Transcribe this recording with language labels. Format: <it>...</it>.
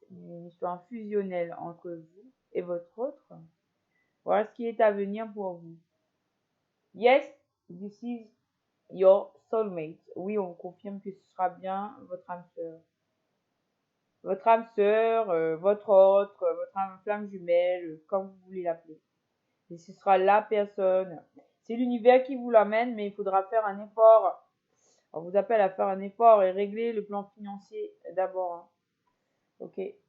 <fr>Une histoire fusionnelle entre vous et votre autre. Voilà ce qui est à venir pour vous.</fr> <en>Yes, this is your soulmate.</en> <fr>Oui, on confirme que ce sera bien votre âme sœur. Votre âme sœur, votre autre, votre âme flamme jumelle, comme vous voulez l'appeler. Et ce sera la personne. C'est l'univers qui vous l'amène, mais il faudra faire un effort. On vous appelle à faire un effort et régler le plan financier d'abord, hein. Ok.</fr>